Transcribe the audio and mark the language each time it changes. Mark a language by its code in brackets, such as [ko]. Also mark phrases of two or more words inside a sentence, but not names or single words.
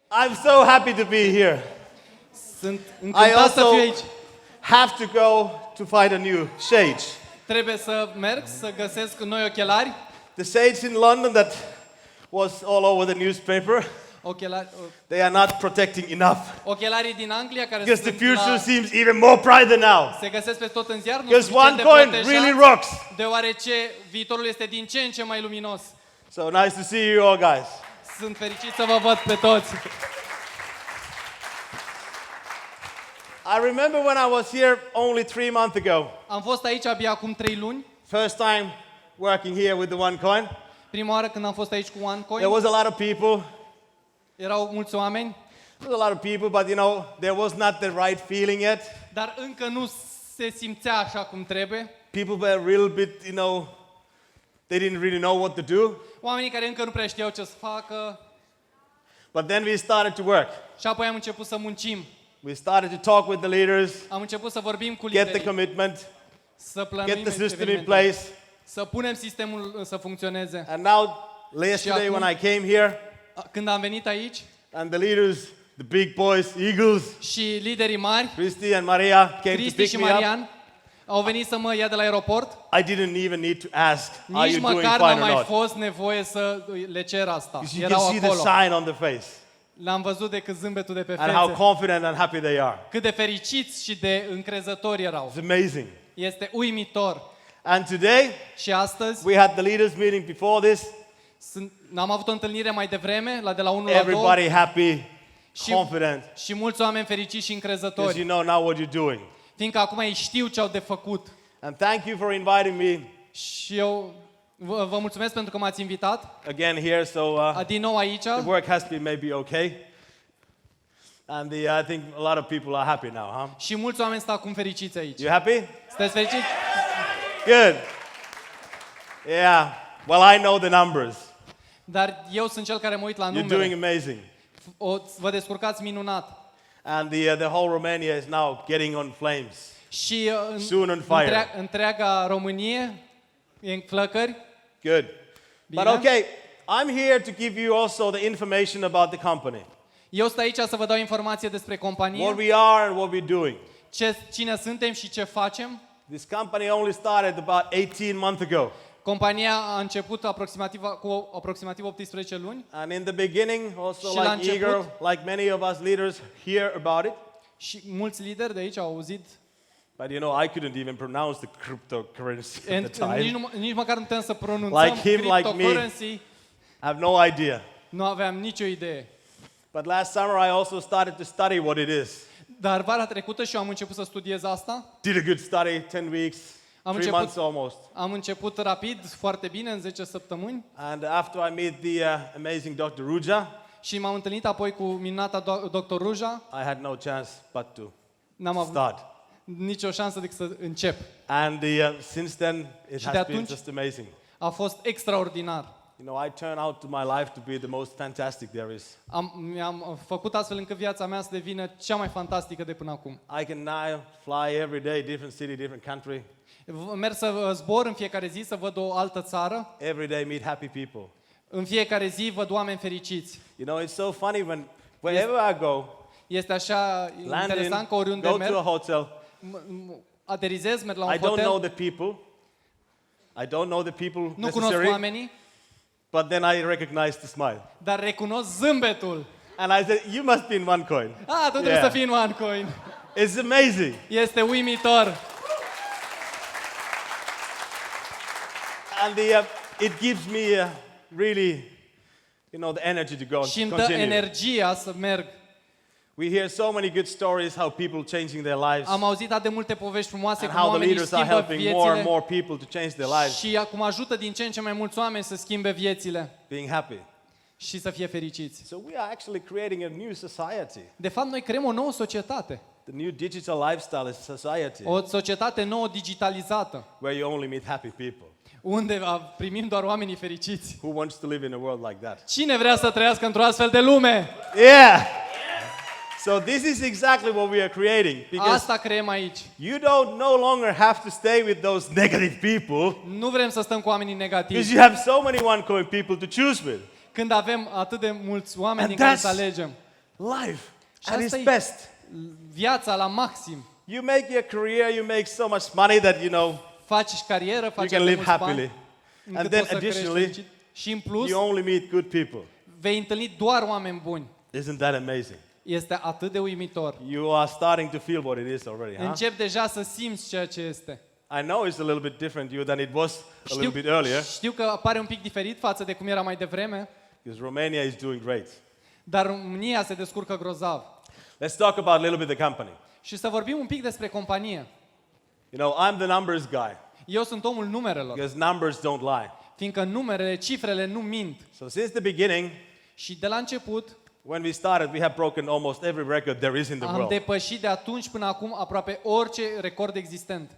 [en] I'm so happy to be here. [ro] Sunt [en] I [ro] încântat să [en] also [ro] fiu aici. [en] have to go to find a new sage. [ro] Trebuie să merg să găsesc noi ochelari. [en] The sage in London that was all over the newspaper, they are not protecting enough. [ro] Ochelarii din Anglia care [en] Because the [ro] sunt [en] future seems even more bright than now. [ro] se găsesc pe tot în ziar, nu [en] Because [ro] sunt suficient de OneCoin protejați, [en] really rocks. [ro] deoarece viitorul este din ce în ce mai luminos. [en] So nice to see you all, guys. [ro] Sunt fericit să vă văd pe toți. [en] I remember when I was here only 3 months ago. [ro] Am fost aici abia acum 3 luni. [en] First time working here with the OneCoin. [ro] Prima oară când am fost aici cu OneCoin. [en] There was a lot of people. [ro] Erau mulți oameni. [en] There was a lot of people, but you know, there was not the right feeling yet. [ro] Dar încă nu se simțea așa cum trebuie. [en] People were a little bit, you know, they didn't really know what to do. [ro] Oamenii care încă nu prea știau ce să facă. [en] But then we started to work. [ro] Și apoi am început să muncim. [en] We started to talk with the leaders, [ro] Am început să vorbim cu [en] get the [ro] liderii, [en] commitment, [ro] să plănuim [en] get the system in [ro] evenimentele, [en] place. [ro] să punem sistemul să funcționeze. [en] And now, yesterday [ro] acum- [en] when I came here, [ro] Când am venit aici [en] and the leaders, the big boys, Eagles, [ro] și liderii mari, [en] Christy and Maria came to [ro] Cristi [en] pick [ro] și [en] me up, [ro] Marian, au venit să mă ia de la aeroport. [en] I didn't even need to ask, are [ro] Nici [en] you doing [ro] măcar [en] fine [ro] n-a [en] or [ro] mai [en] not? [ro] fost nevoie să le cer asta. [en] Because you can [ro] Erau [en] see the [ro] acolo. [en] sign on the face [ro] L-am văzut decât zâmbetul de pe [en] and how [ro] fețe. [en] confident and happy they are. [ro] Cât de fericiți și de încrezători erau. [en] It's amazing. [ro] Este uimitor. [en] And today, [ro] Și astăzi [en] we had the leaders meeting before this. [ro] am avut o întâlnire mai devreme, de la 1 la 2. [en] Everybody happy, [ro] Și, [en] confident. [ro] și mulți oameni fericiți și [en] Because [ro] încrezători. [en] you know now what you're doing. [ro] Fiindcă acum ei știu ce au de făcut. [en] And thank you for inviting me [ro] Și eu vă mulțumesc pentru că m-ați invitat. [en] again here. So [ro] Din nou aici. [en] the work has been maybe okay. And I think a lot of people are happy now, huh? [ro] Și mulți oameni stau acum fericiți aici. [en] You happy? [ro] Sunteți fericiți? [en] Good. Yeah. Well, I know the numbers. [ro] Dar eu sunt cel care mă uit la [en] You're doing [ro] numere. [en] amazing. [ro] Vă descurcați minunat. [en] And the whole Romania is now getting on flames. [ro] Și [en] Soon on fire. [ro] întreaga Românie e în flăcări. [en] Good. [ro] Bine. [en] But okay, I'm here to give you also the information about the company. [ro] Eu sunt aici să vă dau informație despre [en] What [ro] companie, [en] we are and what we're doing. [ro] cine suntem și ce facem. [en] This company only started about 18 months ago. [ro] Compania a început cu aproximativ 18 luni [en] And in the beginning, also [ro] Și la [en] like [ro] început- [en] Igor, like many of us leaders hear about it. [ro] și mulți lideri de aici au auzit. [en] But you know, I couldn't even pronounce the cryptocurrency at the [ro] Nici, [en] time. [ro] nici măcar nu putem să pronunțăm [en] Like him, like me. [ro] cryptocurrency. [en] I have no idea. [ro] Nu aveam nicio idee. [en] But last summer I also started to study what it is. [ro] Dar vara trecută și eu am început să studiez asta. [en] Did a good study, 10 weeks, [ro] Am [en] 3 months almost. [ro] Am început rapid, foarte bine, în 10 săptămâni. [en] And after I met the amazing Dr. Ruja, [ro] Și m-am întâlnit apoi cu minunata Dr. Ruja. [en] I had no chance but to [ro] N-am avut [en] start. [ro] nicio șansă decât să încep. [en] And since then, it [ro] Și [en] has [ro] de [en] been [ro] atunci- [en] just amazing. [ro] A fost extraordinar. [en] You know, I turn out to my life to be the most fantastic there is. [ro] Mi-am făcut astfel încât viața mea să devină cea mai fantastică de până acum. [en] I can now fly every day, different city, different country. [ro] Merg să zbor în fiecare zi, să văd o altă țară. [en] Every day meet happy people. [ro] În fiecare zi văd oameni fericiți. [en] You know, it's so funny when wherever I go, [ro] Este așa [en] land [ro] interesant că [en] in, [ro] oriunde [en] go to a [ro] merg, [en] hotel, [ro] aterizez, merg la un [en] I don't know [ro] hotel, [en] the people. I don't know the people [ro] nu cunosc [en] necessary, [ro] oamenii, [en] but then I recognize the smile. [ro] dar recunosc zâmbetul. [en] And I said, you must be in OneCoin. [ro] Tu trebuie [en] Yeah. [ro] să fii în OneCoin. [en] It's amazing. [ro] Este uimitor. [en] And it gives me really, you know, the energy to go [ro] Și [en] and [ro] îmi dă [en] continue. [ro] energia să merg. [en] We hear so many good stories how people changing their lives [ro] Am auzit atât de multe povești frumoase [en] and [ro] cum [en] how the [ro] oamenii [en] leaders are [ro] schimbă [en] helping more and [ro] viețile [en] more people to change their lives, [ro] și acum ajută din ce în ce mai mulți oameni să schimbe viețile [en] being happy. [ro] și să fie fericiți. [en] So we are actually creating a new society. [ro] De fapt, noi creăm o nouă societate. [en] The new digital lifestyle society [ro] O societate nouă digitalizată, [en] where you only meet happy people. [ro] unde primim doar oamenii fericiți. [en] Who wants to live in a world like that? [ro] Cine vrea să trăiască într-o astfel de lume? [en] Yeah. So this is exactly what we are creating, because [ro] Asta creăm aici. [en] you don't no longer have to stay with those negative people, [ro] Nu vrem să stăm cu oamenii negativi. [en] because you have so many OneCoin people to choose with. [ro] Când avem atât de mulți oameni [en] And [ro] din care să alegem. [en] life [ro] Și [en] at [ro] asta [en] its [ro] e [en] best. [ro] viața la maxim. [en] You make your career, you make so much money that, [ro] Faci carieră, [en] you [ro] faci [en] can [ro] atât de [en] live [ro] mulți [en] happily. [ro] bani, [en] And [ro] încât [en] then [ro] poți să crești [en] additionally, [ro] fericit. Și în plus, [en] you only meet good people. [ro] vei întâlni doar oameni buni. [en] Isn't that amazing? [ro] Este atât de uimitor. [en] You are starting to feel what it is already, huh? [ro] Încep deja să simți ceea ce este. [en] I know it's a little bit different you than it was a little bit earlier, [ro] Știu că pare un pic diferit față de cum era mai devreme, [en] because Romania is doing great. [ro] dar România se descurcă grozav. [en] Let's talk about a little bit the company. [ro] Și să vorbim un pic despre companie. [en] I'm the numbers guy, [ro] Eu sunt omul numerelor, [en] because numbers don't lie. [ro] fiindcă numerele, cifrele nu mint. [en] So since the beginning, [ro] Și de la început [en] when we started, we have broken almost every record there is in the [ro] am [en] world. [ro] depășit de atunci până acum aproape orice record existent.